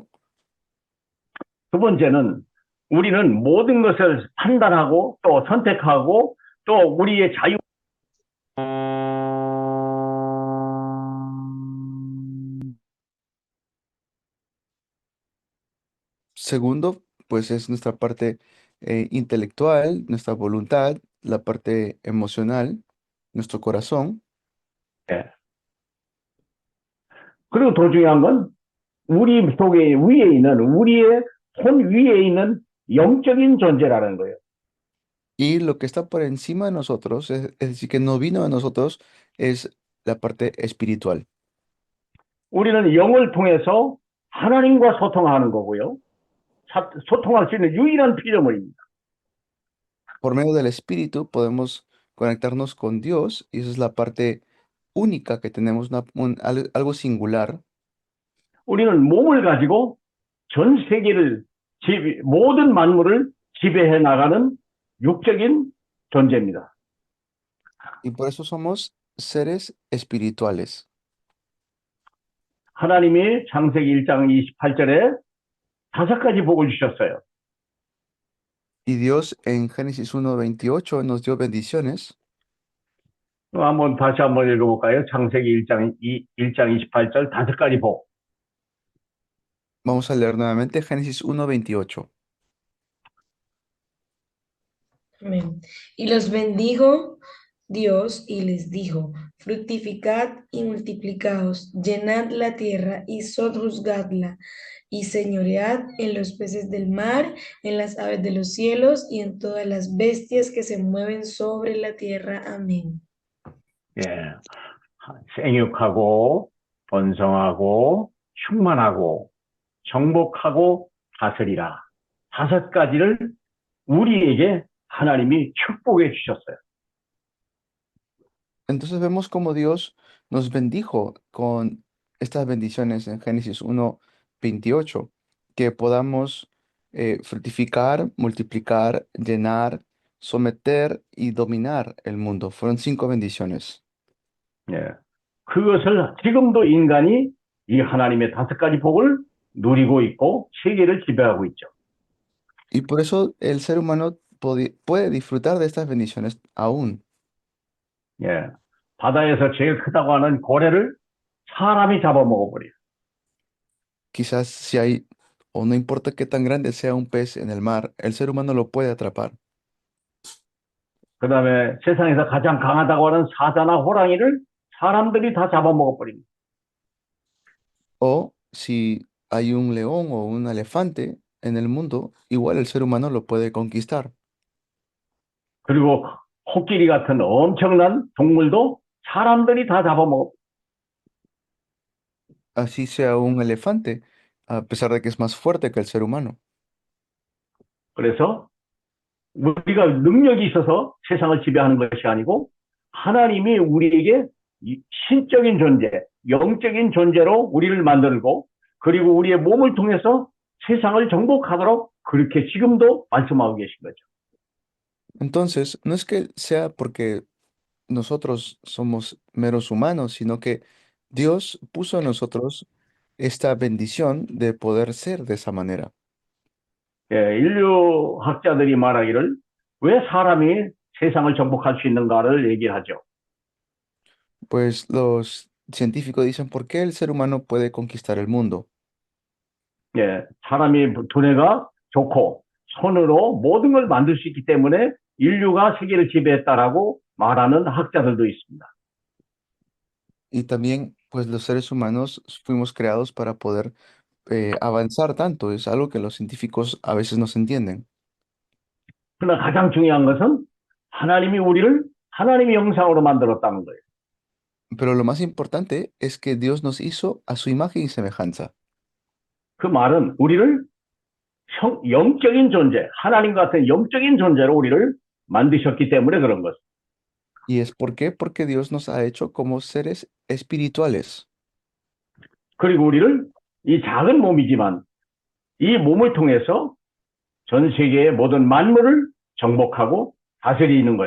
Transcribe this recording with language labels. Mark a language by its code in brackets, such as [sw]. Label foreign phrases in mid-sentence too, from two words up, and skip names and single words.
[ko] 두 번째는 우리는 모든 것을 판단하고 또 선택하고 또 우리의 자유 [es] Segundo, pues es nuestra parte intelectual, nuestra voluntad, la parte emocional, nuestro corazón. [ko] 예. 그리고 더 중요한 건 우리 속에 위에 있는 우리의 손 위에 있는 영적인 존재라는 거예요. [es] Y lo que está por encima de nosotros, es decir, que no vino de nosotros, es la parte espiritual. [ko] 우리는 영을 통해서 하나님과 소통하는 거고요. 소통할 수 있는 유일한 피조물입니다. [es] Por medio del espíritu podemos conectarnos con Dios y esa es la parte única que tenemos, algo singular. [ko] 우리는 몸을 가지고 전 세계를 모든 만물을 지배해 나가는 육적인 존재입니다. [es] Y por eso somos seres espirituales. [ko] 하나님이 창세기 1장 28절에 5가지 복을 주셨어요. [es] Y Dios en Génesis 1:28 nos dio bendiciones. [ko] 다시 한번 읽어볼까요? 창세기 1장 28절 다섯 가지 복. [es] Vamos a leer nuevamente Génesis 1:28. Amén. Y los bendijo Dios y les dijo, fructificad y multiplicaos, llenad la tierra y sojuzgadla, y señoread en los peces del mar, en las aves de los cielos y en todas las bestias que se mueven sobre la tierra. Amén. [ko] 예, 생육하고 번성하고 충만하고 정복하고 다스리라. 다섯 가지를 우리에게 하나님이 축복해 주셨어요. [es] Entonces vemos cómo Dios nos bendijo con estas bendiciones en Génesis 1:28, que podamos fructificar, multiplicar, llenar, someter y dominar el mundo. Fueron 5 bendiciones. [ko] 예, 그것을 지금도 인간이 이 하나님의 다섯 가지 복을 누리고 있고 세계를 지배하고 있죠. [es] Y por eso el ser humano puede disfrutar de estas bendiciones aún. [ko] 예, 바다에서 제일 크다고 하는 고래를 사람이 잡아먹어버려요. [es] Quizás si hay, o no importa qué tan grande sea un pez en el mar, el ser humano lo puede atrapar. [ko] 그 다음에 세상에서 가장 강하다고 하는 사자나 호랑이를 사람들이 다 잡아먹어버립니다. [es] O si hay un león o un elefante en el mundo, igual el ser humano lo puede conquistar. [ko] 그리고 코끼리 같은 엄청난 동물도 사람들이 다 잡아먹어. [es] Así sea un elefante, a pesar de que es más fuerte que el ser humano. [ko] 그래서 우리가 능력이 있어서 세상을 지배하는 것이 아니고 하나님이 우리에게 신적인 존재, 영적인 존재로 우리를 만들고 그리고 우리의 몸을 통해서 세상을 정복하도록 그렇게 지금도 말씀하고 계신 거죠. [es] Entonces, no es que sea porque nosotros somos meros humanos, sino que Dios puso en nosotros esta bendición de poder ser de esa manera. [ko] 예, 인류학자들이 말하기를 왜 사람이 세상을 정복할 수 있는가를 얘기하죠. [es] Pues los científicos dicen, ¿por qué el ser humano puede conquistar el mundo? [ko] 예, 사람이 두뇌가 좋고 손으로 모든 걸 만들 수 있기 때문에 인류가 세계를 지배했다라고 말하는 학자들도 있습니다. [es] Y también, pues los seres humanos fuimos creados para poder avanzar tanto. Es algo que los científicos a veces no se entienden. [ko] 그러나 가장 중요한 것은 하나님이 우리를 하나님의 형상으로 만들었다는 거예요. [es] Pero lo más importante es que Dios nos hizo a su imagen y semejanza. [ko] 그 말은 우리를 영적인 존재, 하나님 같은 영적인 존재로 우리를 만드셨기 때문에 그런 것. [es] ¿Y es por qué? Porque Dios nos ha hecho como seres espirituales. [ko] 그리고 우리를 이 작은 몸이지만 이 몸을 통해서 전 세계의 모든 만물을 정복하고 다스리는 거죠.